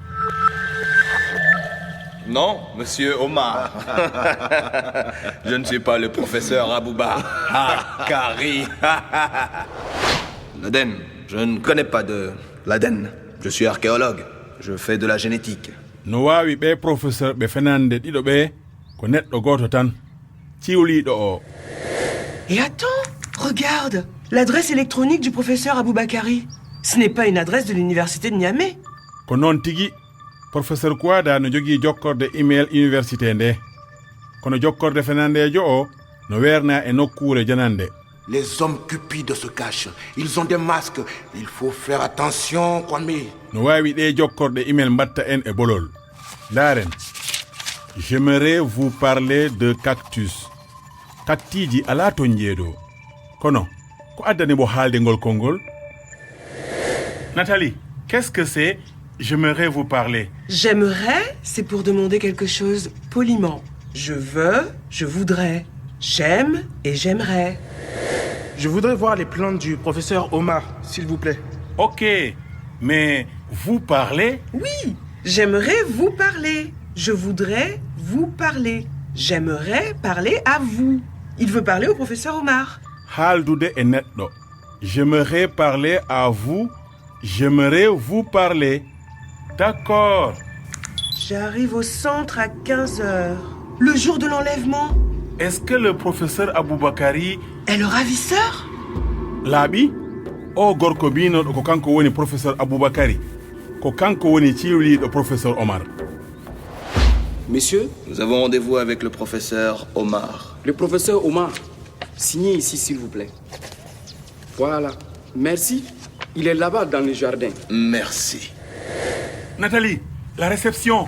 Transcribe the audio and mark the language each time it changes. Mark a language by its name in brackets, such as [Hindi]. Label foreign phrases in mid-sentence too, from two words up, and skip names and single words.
[French] Non, monsieur Omar. Je ne suis pas le professeur Aboubakari. L'Aden, je ne connais pas de l'Aden. Je suis archéologue. Je fais de la génétique. [Fula] No wawi ɓe professeur ɓe fenande ɗiɗo ɓe ko neɗɗo goto tan ciwliɗo o. [French] Et attends, regarde, l'adresse électronique du professeur Aboubakari. Ce n'est pas une adresse de l'université de Niamey. [Fula] Ko noon tigi professeur Kouada no jogui jokkorde email université nde kono jokkorde fenandejo o no werna e nokkure janande. [French] Les hommes cupides se cachent. Ils ont des masques. Il faut faire attention, Kwame. [Fula] No wawi ɗe jokkorde email mbatta en e bolol. [French] Laren, j'aimerais vous parler de cactus. [Fula] Kattiji ala to jeeɗo. Kono, ko addani bo haalde ngol konngol? [French] Nathalie, qu'est-ce que c'est? J'aimerais vous parler. J'aimerais, c'est pour demander quelque chose poliment. Je veux, je voudrais. J'aime et j'aimerais. Je voudrais voir les plantes du professeur Omar, s'il vous plaît. Ok, mais vous parlez? Oui, j'aimerais vous parler. Je voudrais vous parler. J'aimerais parler à vous. Il veut parler au professeur Omar. [Fula] Haaldude e neɗɗo. [French] J'aimerais parler à vous. J'aimerais vous parler. D'accord. J'arrive au centre à 15h. Le jour de l'enlèvement. Est-ce que le professeur Aboubakari est le ravisseur? [Fula] laaɓi o gorko binoɗo ko kanko woni professeur Aboubakari ko kanko woni ciwliɗo professeur Omar. [French] Monsieur, Nous avons rendez-vous avec le professeur Omar. le professeur Omar, signez ici s'il vous plaît. Voilà, merci. Il est là-bas dans le jardin. Merci. Nathalie, la réception.